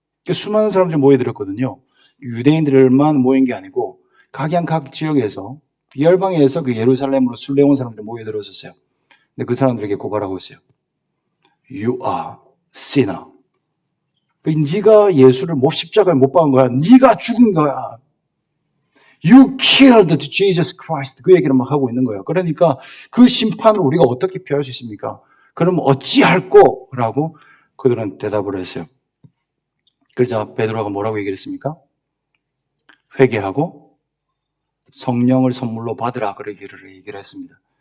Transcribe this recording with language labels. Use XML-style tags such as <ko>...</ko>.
<ko>수많은 사람들이 모여들었거든요. 유대인들만 모인 게 아니고 각양 각 지역에서 열방에서 그 예루살렘으로 순례온 사람들이 모여들었었어요. 근데 그 사람들에게 고발하고 있어요.</ko> <en>You are sinner.</en> <ko>네가 예수를 십자가에 못 박은 거야. 네가 죽은 거야.</ko> <en>You killed Jesus Christ.</en> <ko>그 얘기를 막 하고 있는 거예요. 그러니까 그 심판을 우리가 어떻게 피할 수 있습니까? 그럼 어찌할꼬? 라고 그들은 대답을 했어요. 그러자 베드로가 뭐라고 얘기를 했습니까? 회개하고 성령을 선물로 받으라, 그렇게 얘기를 했습니다.</ko>